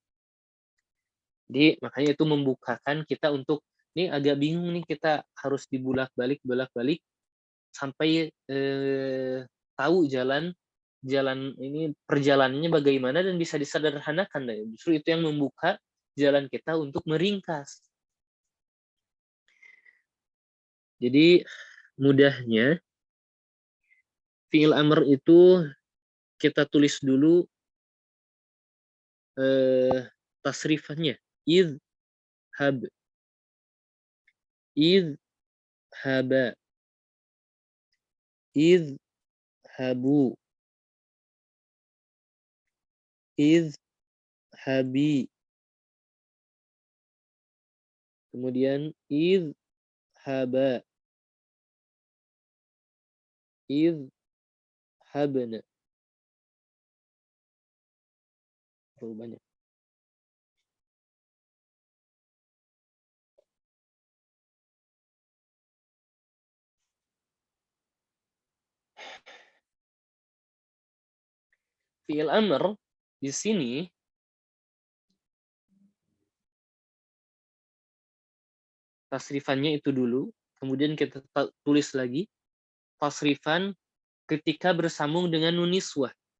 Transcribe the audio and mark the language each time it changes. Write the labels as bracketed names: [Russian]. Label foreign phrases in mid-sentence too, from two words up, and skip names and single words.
[Indonesian] Jadi makanya itu membukakan kita untuk, ini agak bingung nih, kita harus dibulak-balik sampai tahu jalan ini perjalanannya bagaimana dan bisa disederhanakan. Justru itu yang membuka jalan kita untuk meringkas. Jadi mudahnya [Arabic] فعل أمر [Indonesian] itu kita tulis dulu tasrifannya. [Arabic] اذهب، اذهبا، اذهبوا، اذهبي. [Indonesian] Kemudian [Arabic] اذهبا، اذهبن. [Indonesian] Terlalu banyak. [Arabic] فعل أمر [Indonesian] di sini tasrifannya itu dulu, kemudian kita tulis lagi tasrifan ketika bersambung dengan [Arabic] نون النسوة.